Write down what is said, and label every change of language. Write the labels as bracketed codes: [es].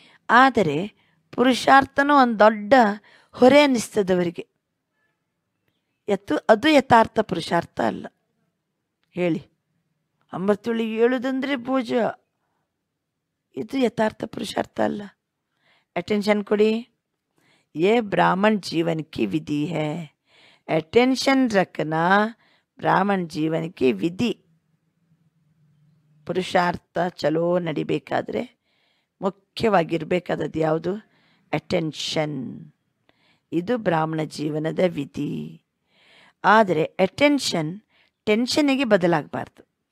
[kn] ಆದರೆ ಪುರುಷಾರ್ಥನೂ ಒಂದು ದೊಡ್ಡ ಹೊರೆ ಅನ್ನಿಸ್ತದವರಿಗೆ. ಅದು ಯಥಾರ್ಥ ಪುರುಷಾರ್ಥ ಅಲ್ಲ. ಹೇಳಿ, ಅಮೃತುಳಿ ಹೇಳುವುದಂದರೆ ಪೂಜ, ಇದು ಯಥಾರ್ಥ ಪುರುಷಾರ್ಥ ಅಲ್ಲ. ಅಟೆನ್ಷನ್ ಕೊಡಿ. [hi] ये ब्राह्मण जीवन की विधि है. अटेंशन रखना ब्राह्मण जीवन की विधि. [kn] ಪುರುಷಾರ್ಥ ಚಲೋ ನಡಿಬೇಕಾದ್ರೆ ಮುಖ್ಯವಾಗಿರಬೇಕಾದದ್ದು ಯಾವುದು? ಅಟೆನ್ಷನ್. ಇದು ಬ್ರಾಹ್ಮಣ ಜೀವನದ ವಿಧಿ. ಆದರೆ ಅಟೆನ್ಷನ್ ಟೆನ್ಷನಿಗೆ ಬದಲಾಗಬಾರ್ದು.